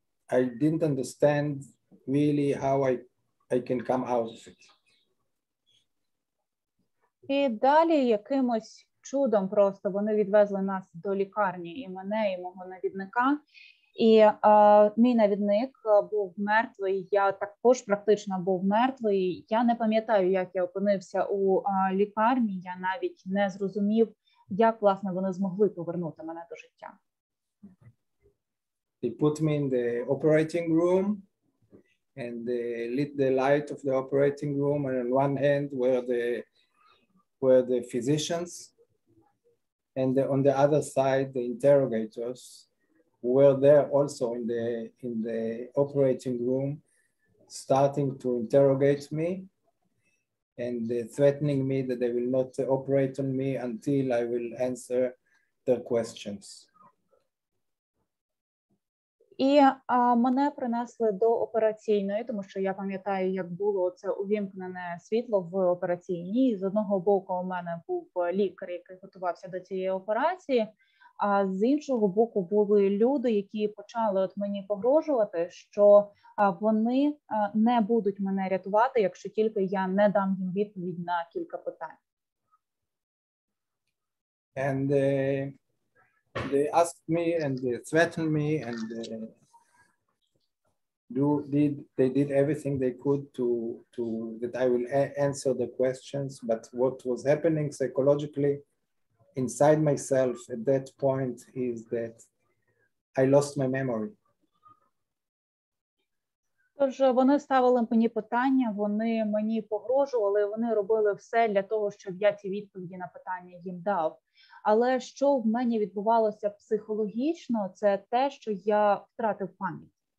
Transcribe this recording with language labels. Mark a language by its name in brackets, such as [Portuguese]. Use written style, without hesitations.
[English] I didn't understand really how I can come out of it. [Ukrainian] І далі якимось чудом просто вони відвезли нас до лікарні, і мене, і мого навідника. І мій навідник був мертвий, я також практично був мертвий. Я не пам'ятаю, як я опинився у лікарні, я навіть не зрозумів, як, власне, вони змогли повернути мене до життя. [English] They put me in the operating room and lit the light of the operating room, and on one hand were the physicians, and on the other side the interrogators who were there also in the operating room, starting to interrogate me and threatening me that they will not operate on me until I will answer their questions. [Ukrainian] І мене принесли до операційної, тому що я пам'ятаю, як було це увімкнене світло в операційній. З одного боку у мене був лікар, який готувався до цієї операції, а з іншого боку були люди, які почали от мені погрожувати, що вони не будуть мене рятувати, якщо тільки я не дам їм відповідь на кілька питань. [English] And they asked me and they threatened me, and they did everything they could to that I will answer the questions. But what was happening psychologically inside myself at that point is that I lost my memory. [Ukrainian] Тож вони ставили мені питання, вони мені погрожували, вони робили все для того, щоб я ці відповіді на питання їм дав. Але що в мені відбувалося психологічно, це те, що я втратив пам'ять.